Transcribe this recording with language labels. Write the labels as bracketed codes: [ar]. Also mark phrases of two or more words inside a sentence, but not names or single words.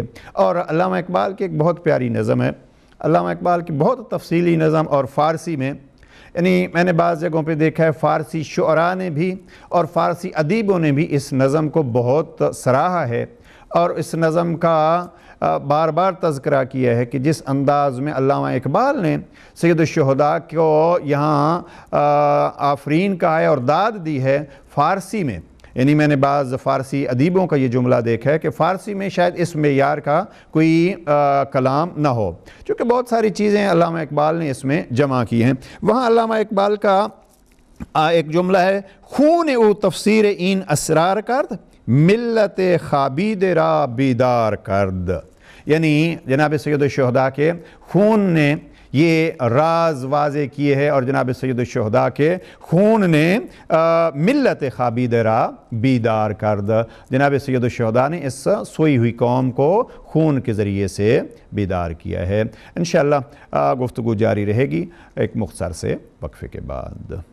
[ur] اور علامہ اقبال کی ایک بہت پیاری نظم ہے، علامہ اقبال کی بہت تفصیلی نظم، اور فارسی میں یعنی میں نے بعض جگہوں پہ دیکھا ہے فارسی شعراء نے بھی اور فارسی ادیبوں نے بھی اس نظم کو بہت سراہا ہے اور اس نظم کا بار بار تذکرہ کیا ہے کہ جس انداز میں علامہ اقبال نے سید الشہداء کو یہاں آفرین کہا ہے اور داد دی ہے فارسی میں. یعنی میں نے بعض فارسی ادیبوں کا یہ جملہ دیکھا ہے کہ فارسی میں شاید اس معیار کا کوئی کلام نہ ہو، چونکہ بہت ساری چیزیں علامہ اقبال نے اس میں جمع کی ہیں. وہاں علامہ اقبال کا ایک جملہ ہے [fa] خون او تفسیر این اسرار کرد ملت خابید را بیدار کرد. [ur] یعنی جناب سید الشہداء کے خون نے یہ راز واضح کیے ہیں اور جناب سید الشہداء کے خون نے [fa] ملت خابید را بیدار کرد. [ur] جناب سید الشہداء نے اس سوئی ہوئی قوم کو خون کے ذریعے سے بیدار کیا ہے. انشاءاللہ گفتگو جاری رہے گی ایک مختصر سے وقفے کے بعد.